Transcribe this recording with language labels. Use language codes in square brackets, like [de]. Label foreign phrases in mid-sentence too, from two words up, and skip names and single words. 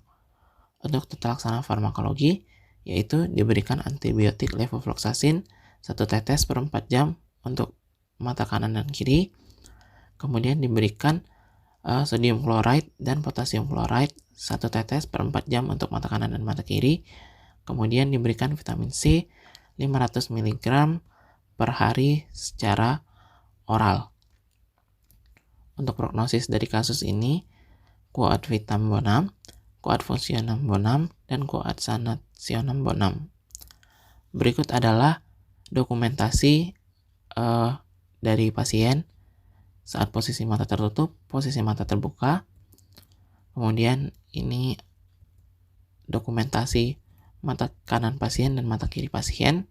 [id] Untuk tata laksana farmakologi, yaitu diberikan antibiotik levofloxacin 1 tetes per 4 jam untuk mata kanan dan kiri, kemudian diberikan [en] sodium chloride [id] dan [en] potasium chloride [id] 1 tetes per 4 jam untuk mata kanan dan mata kiri, kemudian diberikan vitamin C 500 mg per hari secara oral. Untuk prognosis dari kasus ini, [la] quoad vitam bonum, quoad functionem bonum, dan quoad sanationem bonum. [id] Berikut adalah dokumentasi dari pasien saat posisi mata tertutup, posisi mata terbuka. Kemudian ini dokumentasi mata kanan pasien dan mata kiri pasien.